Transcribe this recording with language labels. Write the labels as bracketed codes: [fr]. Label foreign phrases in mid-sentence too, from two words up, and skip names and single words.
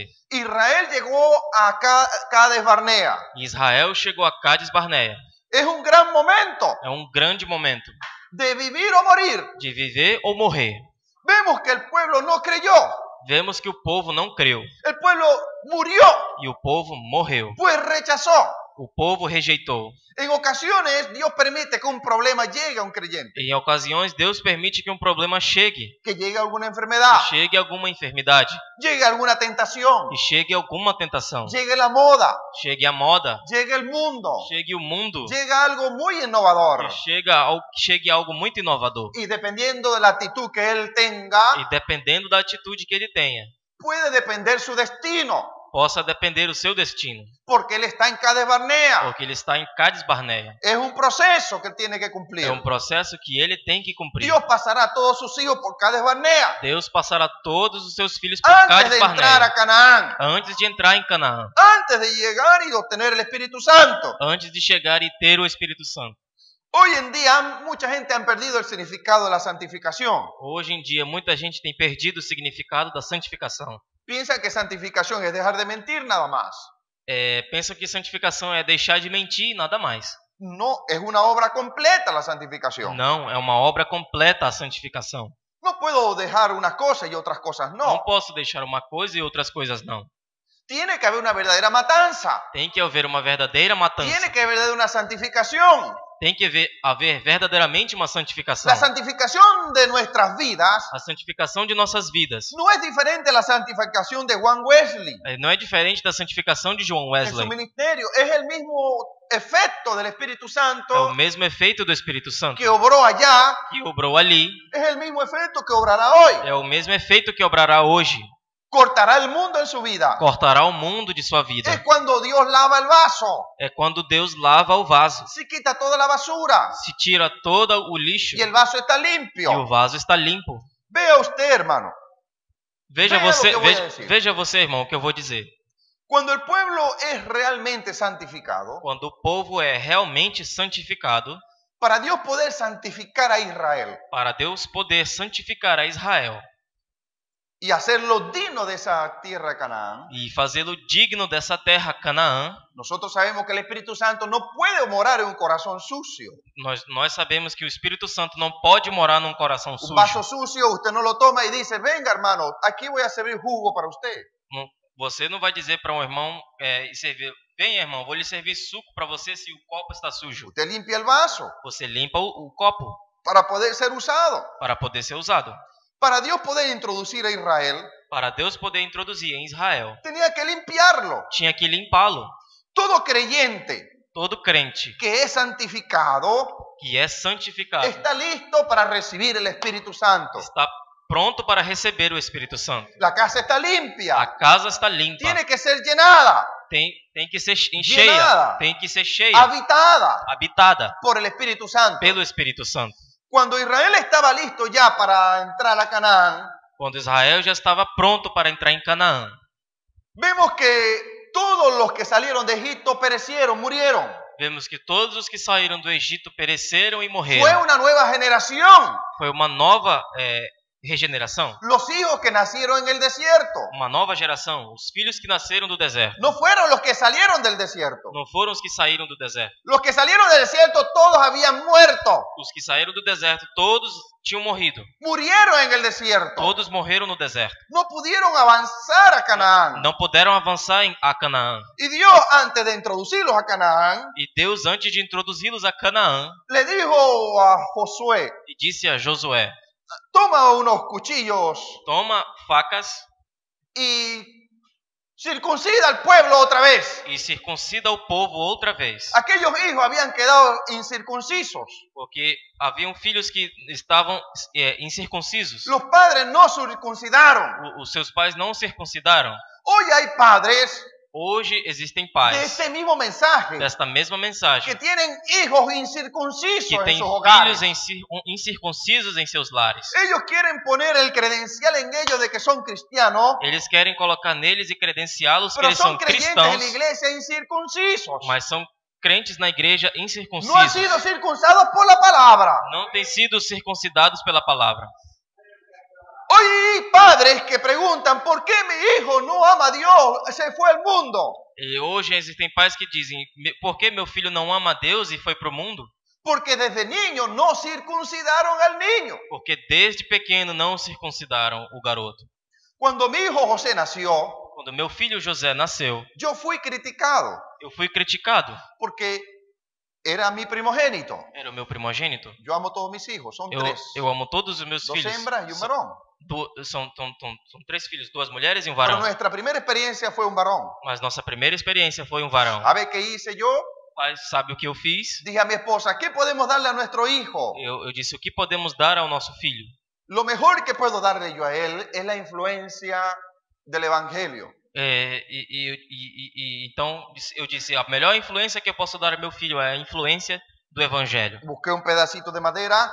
[es] Israel llegó a Cades Barnea. [pt] E Israel chegou a Cades Barneia. [es] Es un gran momento [pt] É um grande momento [es] de vivir o morir. [pt] de viver ou morrer. [es] Vemos que el pueblo no creyó, [pt] Vemos que o povo não creu [es] el pueblo murió, [pt] e o povo morreu. [es] pues rechazó. [pt] O povo rejeitou. [es] En ocasiones Dios permite que un problema llegue a un creyente, [pt] Em ocasiões, Deus permite que um problema chegue, [es] que llegue alguna [pt] que [es] enfermedad, [pt] chegue alguma enfermidade, [es] llegue alguna tentación, [pt] que chegue alguma tentação, [es] llegue la moda, [pt] chegue a moda, [es] llegue el mundo, [pt] chegue o mundo, [es] llegue algo muy innovador. [pt] que chegue algo muito inovador. [es] Y dependiendo de la actitud que él tenga, [pt] E dependendo da atitude que ele tenha, [es] puede depender su destino, [pt] possa depender o seu destino, [es] porque él está en Cades Barnea. [pt] porque ele está em Cades Barneia. [es] Es un proceso que él tiene que cumplir. [pt] É um processo que ele tem que cumprir. [es] Dios pasará a todos sus hijos por Cades Barnea [pt] Deus passará todos os seus filhos por [es] antes Cades de entrar a [pt] Barneia, [es] Canaán, [pt] antes de entrar em Canaã, [es] antes de llegar y obtener el Espíritu Santo. [pt] antes de chegar e ter o Espírito Santo. [es] Hoy en día mucha gente ha perdido el significado de la santificación. [pt] Hoje em dia, muita gente tem perdido o significado da santificação. [es] Piensa que santificación es dejar de mentir nada más. [pt] Pensam que santificação é deixar de mentir e nada mais. [es] No, es una obra completa la santificación. [pt] Não, é uma obra completa a santificação. [es] No puedo dejar unas cosas y otras cosas [pt] Não [es] no. [pt] posso deixar uma coisa e outras coisas não. [es] Tiene que haber una verdadera matanza. [pt] Tem que haver uma verdadeira matança. [es] Tiene que haber una santificación. [pt] Tem que haver verdadeiramente uma santificação. [es] La santificación de nuestras vidas [pt] A santificação de nossas vidas [es] no es diferente a la santificación de Juan Wesley [pt] não é diferente da santificação de João [es] en su [pt] Wesley. [es] ministerio. Es el mismo efecto del Espíritu [pt] É o [es] Santo [pt] mesmo efeito do Espírito Santo [es] que obró allá. [pt] que obrou ali. [es] Es el mismo efecto que obrará hoy. [pt] É o mesmo efeito que obrará hoje. [es] Cortará el mundo en su vida. [pt] Cortará o mundo de sua vida. [es] Es cuando Dios lava el vaso. [pt] É quando Deus lava o vaso. [es] Se quita toda la basura [pt] Se tira todo o lixo [es] y el vaso está [pt] e o [es] limpio. [pt] vaso está limpo. [es] Vea usted, hermano. [pt] Veja Veja o você, que eu vou dizer. veja você, irmão, o que eu vou dizer. [es] Cuando el pueblo es realmente santificado, [pt] Quando o povo é realmente santificado, [es] para Dios poder santificar a Israel, [pt] para Deus poder santificar a Israel, [es] y hacerlo digno de esa tierra de Canaán. [pt] e fazê-lo digno dessa terra, Canaã. [es] Nosotros sabemos que el Espíritu Santo no puede morar en un corazón sucio. [pt] Nós sabemos que o Espírito Santo não pode morar num coração [es] Un [pt] sujo. [es] vaso sucio usted no lo toma y dice, venga hermano, aquí voy a servir jugo para usted. [pt] Você não vai dizer para um irmão e servir, vem irmão, vou lhe servir suco para você se o copo está sujo. [es] Usted limpia el vaso [pt] Você limpa o copo [es] para poder ser usado. [pt] para poder ser usado. [es] Para Dios poder introducir a Israel, [pt] Para Deus poder introduzir em Israel, [es] tenía que limpiarlo. [pt] tinha que limpá-lo. [es] Todo creyente [pt] Todo crente [es] que es santificado [pt] que é santificado [es] está listo para recibir el Espíritu Santo. [pt] está pronto para receber o Espírito Santo. [es] La casa está [pt] A [es] limpia, [pt] casa está limpa. [es] tiene que ser llenada, [pt] Tem que ser cheia. [es] Llenada. [pt] Tem que ser cheia, [es] habitada [pt] habitada [es] por el Espíritu Santo. [pt] pelo Espírito Santo. [es] Cuando Israel estaba listo ya para entrar a Canaán, [pt] Quando Israel já estava pronto para entrar em Canaã, [es] vemos que todos los que salieron de Egipto perecieron, murieron. [pt] vemos que todos os que saíram do Egito pereceram e [es] Fue [pt] morreram. [es] una nueva generación. [pt] Foi uma nova regeneração, [es] Los hijos que nacieron en el desierto [pt] uma nova geração. Os filhos que nasceram do deserto [es] no fueron los que salieron del desierto. [pt] não foram os que saíram do deserto. [es] Los que salieron del desierto todos habían muerto. [pt] Os que saíram do deserto, todos tinham morrido. [es] Murieron en el desierto. [pt] Todos morreram no deserto. [es] No pudieron avanzar a Canaán. [pt] Não puderam avançar a Canaã. [es] Y Dios, antes de introducirlos a Canaán, [pt] E Deus, antes de introduzi-los a Canaã, [es] le dijo a Josué, [pt] e disse a Josué: [es] toma unos cuchillos [pt] toma facas [es] y circuncida al pueblo otra vez. [pt] e circuncida o povo outra vez. [es] Aquellos hijos habían quedado incircuncisos. [pt] Porque haviam filhos que estavam incircuncisos. [es] Los padres no circuncidaron. [pt] Os seus pais não circuncidaram. [es] Hoy hay padres [pt] Hoje existem [es] de [pt] pais [es] este mismo mensaje [pt] desta mesma [es] que [pt] mensagem, [es] tienen hijos incircuncisos [pt] que [es] en [pt] têm [es] sus hogares. [pt] filhos incircuncisos em seus lares. [es] Ellos quieren poner el credencial en ellos de que son cristianos, [pt] Eles querem colocar neles e credenciá-los que [es] pero [pt] eles são [es] son creyentes en [pt] cristãos, [es] la iglesia incircuncisos. [pt] mas são crentes na igreja [es] No han [pt] incircuncisos. [es] sido circuncidados por la palabra. [pt] Não têm sido circuncidados pela palavra. [es] Hoy hay padres que preguntan, ¿por qué mi hijo no ama a Dios? Se fue al mundo. [pt] E hoje existem pais que dizem: por que meu filho não ama a Deus e foi para o mundo? [es] Porque desde niño no circuncidaron al niño. [pt] Porque desde pequeno não circuncidaram o garoto. [es] Cuando mi hijo José nació, [pt] Quando meu filho José nasceu, [es] yo fui criticado [pt] eu fui criticado. [es] porque era mi primogénito. [pt] Era o meu primogênito. [es] Yo amo a todos mis hijos, son tres. [pt] Eu amo todos os meus [es] Dos [pt] filhos. [es] hembras y un varón. [pt] São três filhos, duas mulheres e um [es] Pero [pt] varão. [es] nuestra primera experiencia fue un varón. [pt] Mas nossa primeira experiência foi um varão. [es] ¿Sabe qué hice yo? [pt] Pai, sabe o que eu fiz? [es] Dije a mi esposa, ¿qué podemos darle a nuestro hijo? [pt] Eu disse: o que podemos dar ao nosso filho? [es] Lo mejor que puedo darle yo a él es la influencia del evangelio. [pt] Então eu disse: a melhor influência que eu posso dar ao meu filho é a influência do evangelho. [es] Busqué un pedacito de madera